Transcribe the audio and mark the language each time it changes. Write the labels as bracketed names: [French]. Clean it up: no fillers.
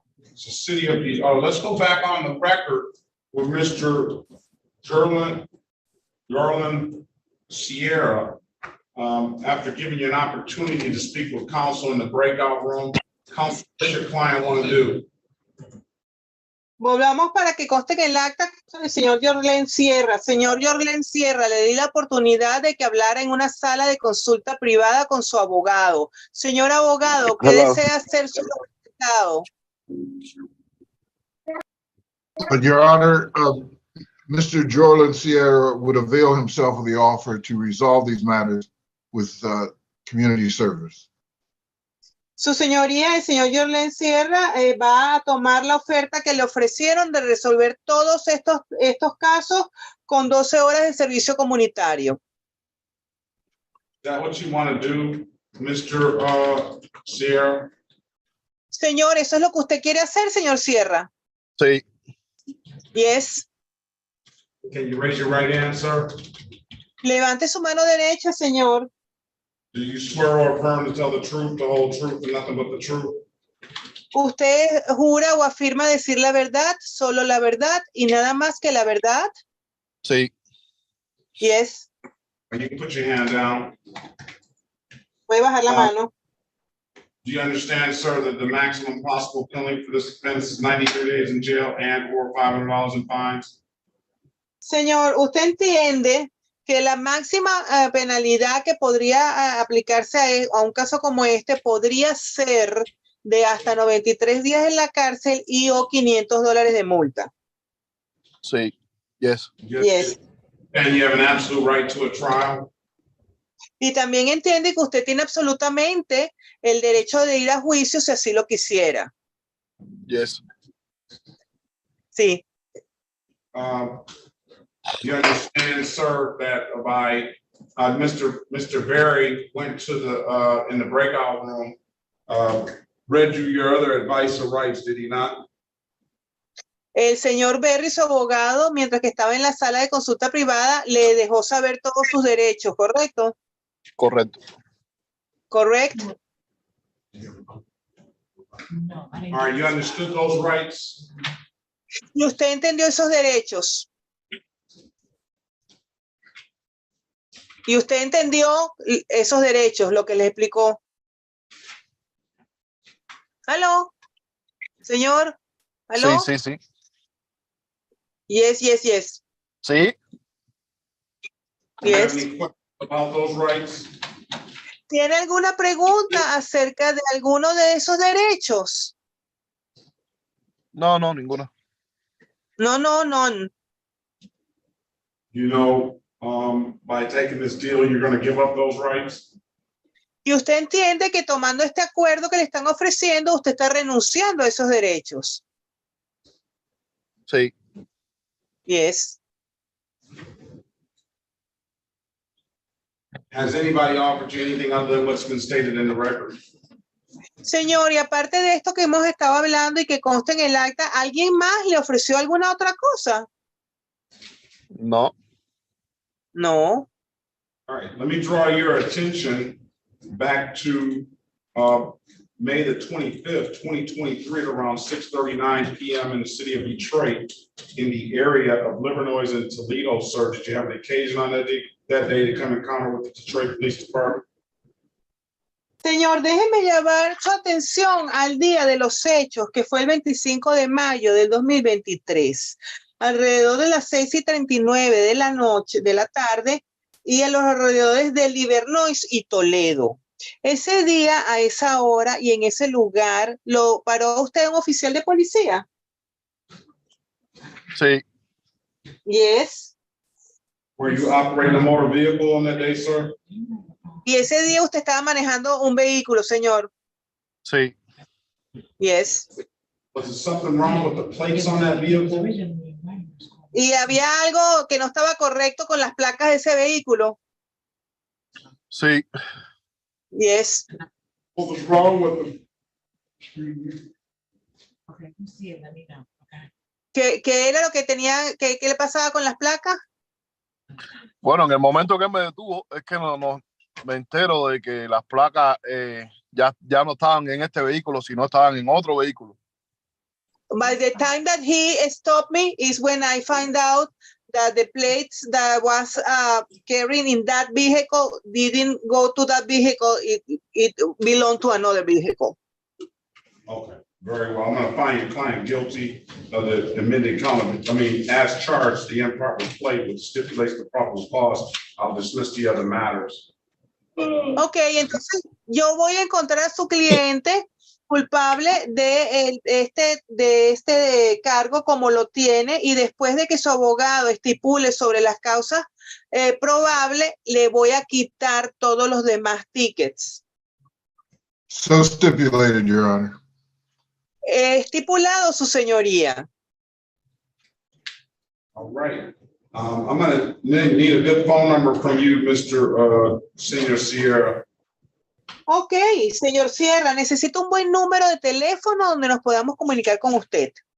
[English] It's a city of the. Oh, let's go back on the record with Mr. Garland Sierra. After giving you an opportunity to speak with counsel in the breakout room, counsel, what does your client want to do? [Spanish] Volvamos para que conste que el acta del señor Yorlen Sierra. Señor Yorlen Sierra, le di la oportunidad de que hablara en una sala de consulta privada con su abogado. Señor abogado, ¿qué desea hacer su representado? [English] But Your Honor, Mr. Jorland Sierra would avail himself of the offer to resolve these matters with community service. [Spanish] Su señoría, el señor Jorlen Sierra, va a tomar la oferta que le ofrecieron de resolver todos estos casos con 12 horas de servicio comunitario. [English] Is that what you want to do, Mr. Sierra? [Spanish] Señor, ¿eso es lo que usted quiere hacer, señor Sierra? Sí. [English] Yes. Can you raise your right hand, sir? [Spanish] Levante su mano derecha, señor. [English] Do you swear or affirm to tell the truth, the whole truth, and nothing but the truth? [Spanish] ¿Usted jura o afirma decir la verdad, solo la verdad y nada más que la verdad? Sí. [English] Yes. And you can put your hand down. [Spanish] Puede bajar la mano. [English] Do you understand, sir, that the maximum possible penalty for this offense is 93 days in jail and or $500 in fines? [Spanish] Señor, ¿usted entiende que la máxima penalidad que podría aplicarse a un caso como este podría ser de hasta 93 días en la cárcel y o $500 de multa? Sí. [English] Yes. Yes. And you have an absolute right to a trial? [Spanish] Y también entiende que usted tiene absolutamente el derecho de ir a juicio si así lo quisiera. [English] Yes. [Spanish] Sí. [English] You understand, sir, that Mr. Berry went to the in the breakout room, read you your other advice or rights, did he not? [Spanish] El señor Berry, su abogado, mientras que estaba en la sala de consulta privada, le dejó saber todos sus derechos, ¿correcto? Correcto. Correcto. [English] All right, you understood those rights? [Spanish] ¿Y usted entendió esos derechos? ¿Y usted entendió esos derechos, lo que les explicó? ¿Aló? ¿Señor? ¿Aló? Sí, sí, sí. [English] Yes, yes, yes. [Spanish] Sí. [English] Yes. About those rights? [Spanish] ¿Tiene alguna pregunta acerca de alguno de esos derechos? No, no, ninguna. [English] No, no, no. You know, by taking this deal, you're going to give up those rights? [Spanish] Y usted entiende que tomando este acuerdo que le están ofreciendo, usted está renunciando a esos derechos. Sí. [English] Yes. Has anybody offered you anything other than what's been stated in the record? [Spanish] Señor, y aparte de esto que hemos estado hablando y que consta en el acta, ¿alguien más le ofreció alguna otra cosa? No. [English] No. All right, let me draw your attention back to May the 25th, 2023 at around 6:39 p.m. in the city of Detroit in the area of Livernois and Toledo, sir. Did you have an occasion on that day to come encounter with the Detroit Police Department? [Spanish] Señor, déjeme llevar su atención al día de los hechos, que fue el 25 de mayo del 2023, alrededor de las 6:39 de la noche, de la tarde, y en los alrededores de Livernois y Toledo. Ese día, a esa hora y en ese lugar, ¿lo paró usted un oficial de policía? Sí. [English] Yes. Were you operating a motor vehicle on that day, sir? [Spanish] Y ese día usted estaba manejando un vehículo, señor. Sí. [English] Yes. Was there something wrong with the plates on that vehicle? [Spanish] Y había algo que no estaba correcto con las placas de ese vehículo. Sí. [English] Yes. What was wrong with them? Okay, you see it, let me know. Okay. [Spanish] ¿Qué era lo que tenía, qué le pasaba con las placas? Bueno, en el momento que me detuvo, es que me entero de que las placas ya no estaban en este vehículo, sino estaban en otro vehículo. [English] By the time that he stopped me is when I find out that the plates that was carrying in that vehicle didn't go to that vehicle. It belonged to another vehicle. Okay, very well. I'm going to find your client guilty of the amended count. As charged, the improper plate which stipulates the proper cause. I'll dismiss the other matters. [Spanish] Ok, entonces yo voy a encontrar a su cliente culpable de este cargo como lo tiene, y después de que su abogado estipule sobre las causas probables, le voy a quitar todos los demás tickets. [English] So stipulated, Your Honor. [Spanish] Estipulado, su señoría. [English] All right. I'm gonna need a good phone number from you, Mr. Senior Sierra. [Spanish] Ok, señor Sierra, necesito un buen número de teléfono donde nos podamos comunicar con usted.